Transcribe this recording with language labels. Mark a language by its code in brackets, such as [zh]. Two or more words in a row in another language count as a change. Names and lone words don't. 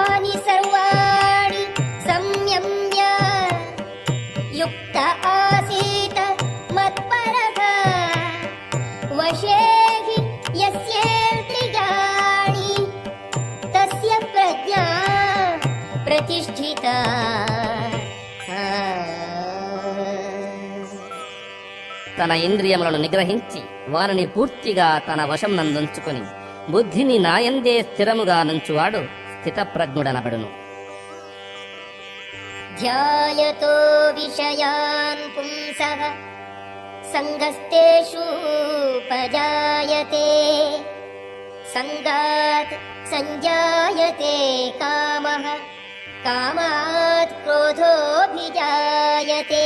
[sa] सर्वाणि संयम्य युक्त आसीत मत्परः वशे हि यस्येन्द्रियाणि तस्य प्रज्ञा प्रतिष्ठिता। [te] తన ఇంద్రియములను నిగ్రహించి వారిని పూర్తిగా తన వశం నందుంచుకుని బుద్ధిని నాయందే స్థిరముగా నుంచువాడు స్థితప్రజ్ఞుడనబడును. [sa] ధ్యాయతో విషయాన్ పుంసః సంగస్తేషూపజాయతే సంగాత్ సంజాయతే కామః కామాత్ క్రోధోభిజాయతే.